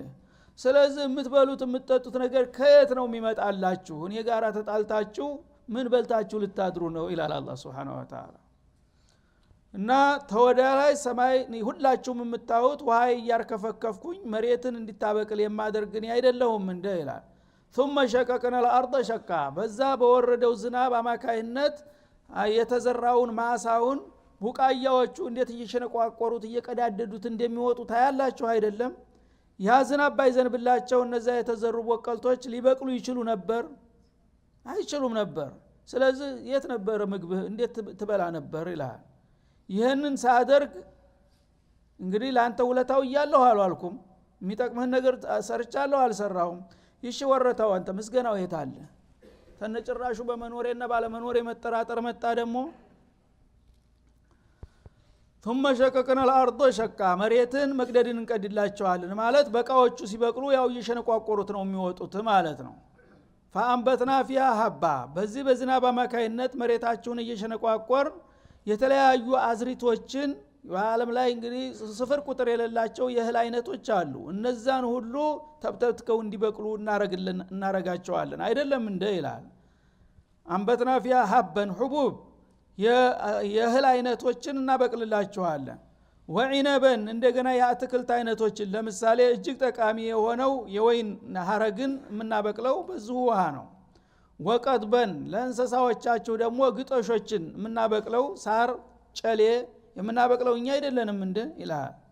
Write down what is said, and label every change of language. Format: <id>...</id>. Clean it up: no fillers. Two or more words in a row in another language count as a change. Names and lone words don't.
<am>ስለዚህ የምትበሉት የምትጠጡት ነገር ከየት ነው የሚመጣላችሁ? እኔ ጋራ ተጣልታችሁ ምን በልታችሁ ልታድሩ ነው ይላል አላህ</am> <ar>سبحانه وتعالى።</ar> <am>እና ተወዳላይ ሰማይ ሁላችሁም የምታዩት ውሃ እያርከፈከፍኩኝ መሬትን እንድታበቅል የማደርግኝ አይደለሁም እንደ ይላል።</am> <ar>ثم شققنا الارض شقا</ar> <am>በዛ በወረደው ዝናብ አማካይነት የተዘራውን ማሳውን ቡቃያዎቹ እንዴት እየሸነቋቆሩት እየቀዳደዱት እንደሚወጡ ታያላችሁ አይደለም? ያ ዝናብ ባይዘንብላቸው እነዛ የተዘሩ በቀልቶች ሊበቅሉ ይችሉ ነበር? አይችሉም ነበር። ስለዚህ የት ነበር ምግብህ? እንዴት ትበላ ነበር ይላል። ይህንን ሳደርግ እንግዲህ ላንተ ውለታው ይያለሁ አልኩም። የሚጠቅምህን ነገር ሰርቻለሁ አልሰራሁም። ይሽ ወረታው አንተ ምስገናው የት አለ? ተነጭራሹ በመኖሬና ባለመኖሬ መጠራጠር መጣ ደግሞ።</am> <ar>ثم شققنا الارض شقا</ar> <am>መሬትን መቅደድን እንቀድላቸዋለን ማለት በቃዎቹ ሲበቅሉ ያው እየሸነቋቆሩት ነው የሚወጡት ማለት ነው።</am> <ar>فانبتنا فيها</ar> <am>حبا በዚህ በዝናብ አማካይነት መሬታቸውን እየሸነቋቆር የተለያዩ አዝሪቶችን በአለም ላይ እንግዲህ ስፍር ቁጥር የሌላቸው የእህል አይነቶች አሉ። እነዛን ሁሉ ተብተብትከው እንዲበቅሉ እናረጋቸዋለን አይደለም እንደ ይላል።</am> <ar>أنبتنا فيها حبا حبوب</ar> <am>የእህል አይነቶችን እናበቅልላችኋለን። ወዒነበን እንደገና የአትክልት አይነቶችን ለምሳሌ እጅግ ጠቃሚ የሆነው የወይን ሐረግን የምናበቅለው በዚሁ ውሃ ነው። ወቀጥበን ለእንስሳዎቻችሁ ደግሞ ግጦሾችን የምናበቅለው ሳር ጨሌ የምናበቅለው እኛ አይደለንም እንደ ይላል።</am>